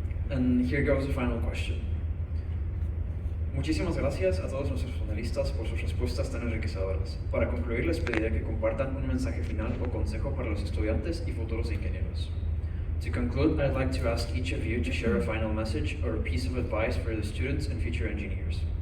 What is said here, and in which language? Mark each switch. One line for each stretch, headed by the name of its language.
English: And here goes the final question.
Spanish: Muchísimas gracias a todos nuestros panelistas por sus respuestas tan enriquecedoras. Para concluir, les pediría que compartan un mensaje final o consejo para los estudiantes y futuros ingenieros.
English: To conclude, I'd like to ask each of you to share a final message or a piece of advice for the students and future engineers.